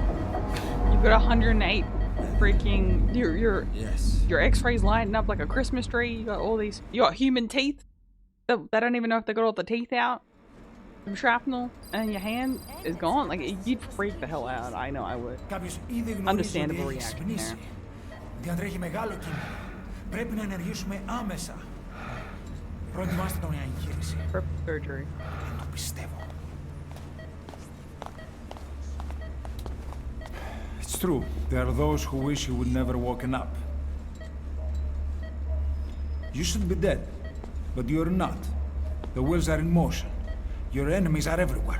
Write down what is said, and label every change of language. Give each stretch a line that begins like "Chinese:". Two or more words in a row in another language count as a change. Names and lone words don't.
English: You've got 108 freaking... Your x-rays lighting up like a Christmas tree. You got all these... You got human teeth. They don't even know if they got all the teeth out. Some shrapnel. And your hand is gone. Like, you'd freak the hell out. I know I would. Understandable reaction there.
Greek: Διατρέχει μεγάλο κίνδυνο. Πρέπει να ενεργήσουμε άμεσα. Προετοιμάστε τον για εγχείρηση.
English: Perfect surgery.
Greek: Το πιστεύω.
English: It's true. There are those who wish you would never woken up. You should be dead, but you're not. The wheels are in motion. Your enemies are everywhere.